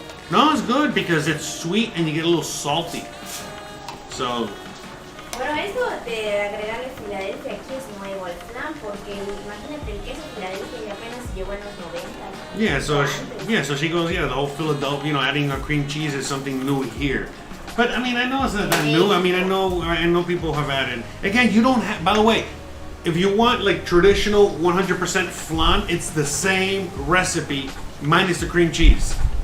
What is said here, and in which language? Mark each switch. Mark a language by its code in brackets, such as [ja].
[en] No, it's good because it's sweet and you get a little salty. So... [es] Bueno, eso de agregarle Filadelfia aquí es nuevo al flan, porque imagínate el queso Filadelfia ya apenas llegó en los 90. [en] So she goes, yeah, the whole Philadelphia, you know, adding a cream cheese is something new here. But I mean, I know it's not that new. I mean, I know people have added. Again, you don't have. By the way, if you want like traditional 100% flan, it's the same recipe minus the cream cheese.